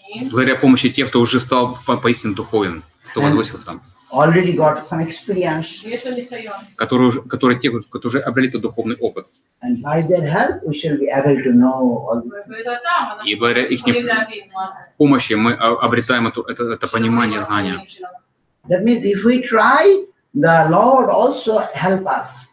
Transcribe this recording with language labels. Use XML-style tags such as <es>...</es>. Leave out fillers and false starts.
<ru>Благодаря помощи тех, кто уже стал поистине духовен, кто возвысился,</ru> <en>already got some experience,</en> <ru>которые уже обрели этот духовный опыт.</ru> <en>and by their help we shall be able to know all this.</en> <ru>И благодаря их помощи мы обретаем это понимание, знание.</ru> <en>That means if we try, the Lord also help us.</en>